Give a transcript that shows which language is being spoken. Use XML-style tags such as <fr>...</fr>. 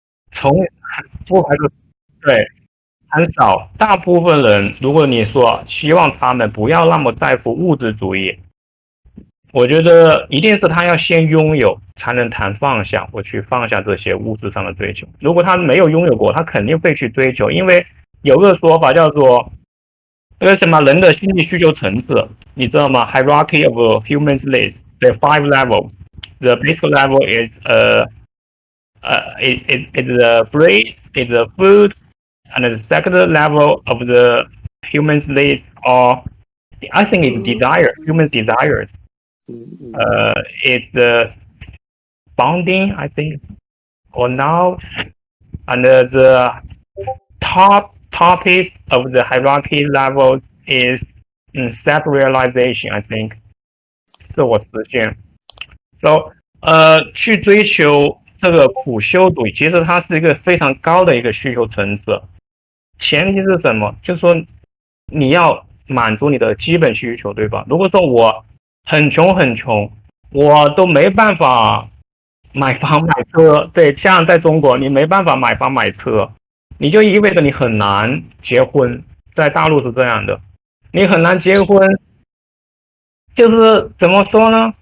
<zh>从不排除对很少，大部分人如果你说希望他们不要那么在乎物质主义，我觉得一定是他要先拥有，才能谈放下。我去放下这些物质上的追求。如果他没有拥有过，他肯定会去追求。因为有个说法叫做那个什么人的心理需求层次，你知道吗？</zh> <en>Hierarchy of human needs. The five levels. The basic level is is the bread, is the food, and the second level of the human needs are I think it's desire, human desires. It's bonding, I think, or now, and the top topic of the hierarchy level is self-realization, I think, 自我实现。</en> <zh>So, 去追求这个苦修度，其实它是一个非常高的一个需求层次。前提是什么？就是说你要满足你的基本需求，对吧？如果说我很穷很穷，我都没办法买房买车，对，像在中国你没办法买房买车，你就意味着你很难结婚，在大陆是这样的，你很难结婚，就是怎么说呢？</zh>